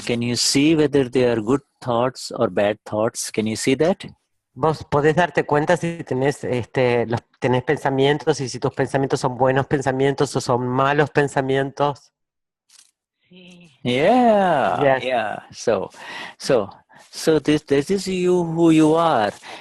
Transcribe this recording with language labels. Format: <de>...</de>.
<en>Can you see whether they are good thoughts or bad thoughts? Can you see that?</en> <es>Vos podés darte cuenta si tenés, tenés pensamientos y si tus pensamientos son buenos pensamientos o son malos pensamientos. Sí.</es> <en>Yeah, Yes. yeah. So this is you who you are.</en>